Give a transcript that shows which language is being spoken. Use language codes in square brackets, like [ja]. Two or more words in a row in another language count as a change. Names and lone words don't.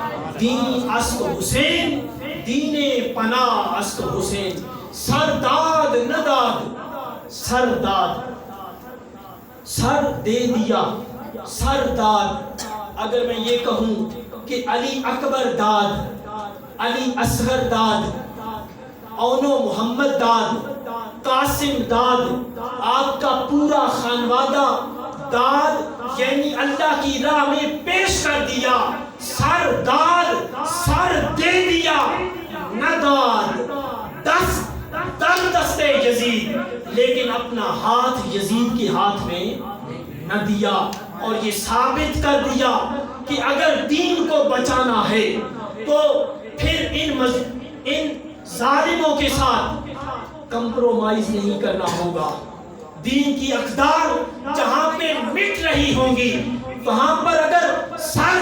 [fa] دین است حسین دین پناہ است حسین سرداد نداد سرداد [ur] سر دے دیا سرداد اگر میں یہ کہوں کہ علی اکبر داد علی اصغر داد اونو محمد داد قاسم داد آپ کا پورا خانوادہ داد یعنی اللہ کی راہ میں پیش کر دیا [fa] سر داد [ur] سر دے دیا نداد [fa] دست یزید [ur] لیکن اپنا ہاتھ یزید کے ہاتھ میں نہ دیا اور یہ ثابت کر دیا کہ اگر دین کو بچانا ہے تو پھر ان ظالموں کے ساتھ کمپرومائز نہیں کرنا ہوگا دین کی اقدار جہاں پہ مٹ رہی ہوں گی وہاں پر اگر سر